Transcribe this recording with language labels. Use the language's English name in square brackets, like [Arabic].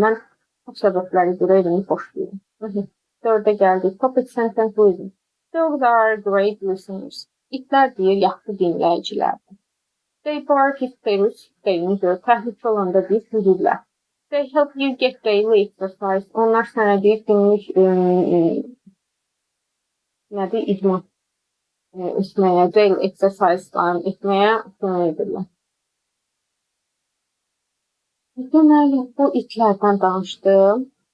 [Azerbaijani] Mən bu səbəbləri görə evimi xoşlayıram. 4-ə gəldik. [English] Topic sentence reasons. Dogs are great listeners. [Azerbaijani] İtlər deyir, yaxşı dinləyicilərdir. [English] They bark if there is danger. [Azerbaijani] Təhlükə olanda deyir, hüdürlər. [English] They help you get daily exercise. [Azerbaijani] Onlar sənə deyir, günlük idman etməyə, daily exercise'larını etməyə kömək edirlər. Deməli, bu itlərdən danışdım.